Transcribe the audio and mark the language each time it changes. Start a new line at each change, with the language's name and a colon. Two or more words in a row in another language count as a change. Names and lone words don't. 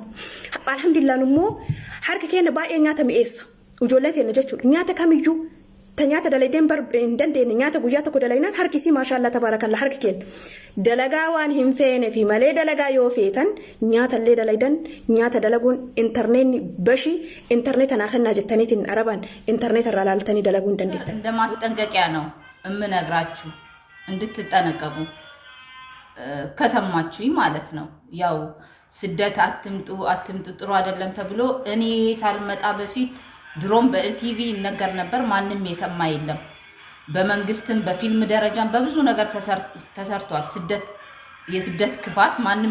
Oromo: Alhamdulillah immoo harka keenya baay'ee nyaata mi'eessa ijoollee teenya jechuudha nyaata kamiyyuu tanyata dalaydeen hin dandeenye nyaata guyyaa tokko dalaynaan harkisii
Arabic: ما شاء الله تبارك الله
Oromo: harki keenya dalagaa waan hin feene fi malee dalagaa yoo feetan nyaata illee dalaydan nyaata dalaguun interneetni bashi internet ana khanna jettaniitiin arabaan internet irraa laaltanii dalaguun dandeettan
Amharic: እንደማስጠንቀቂያ ነው እምነግራችሁ እንድትጠነቀቁ ከሰማችሁኝ ማለት ነው ያው ስደት አትምጡ ጥሩ አይደለም ተብሎ እኔ ሳልመጣ በፊት ድሮም በቲቪ ነገር ነበር ማንንም የሰማ የለም በመንግስትም በፊልም ደረጃም በብዙ ነገር ተሰርቷል የስደት ክፋት ማንንም